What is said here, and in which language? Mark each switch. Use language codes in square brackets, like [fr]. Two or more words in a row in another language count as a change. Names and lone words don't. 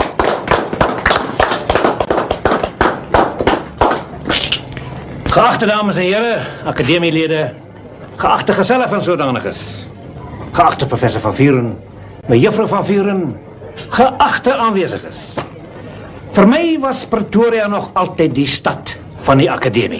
[nl] Geachte dames en heren, academieleden, geachte gezellen van zodaniges, geachte professor Van Vuren, mejuffrouw Van Vuren, geachte aanweziges. Voor mij was Pretoria nog altijd die stad van die academie.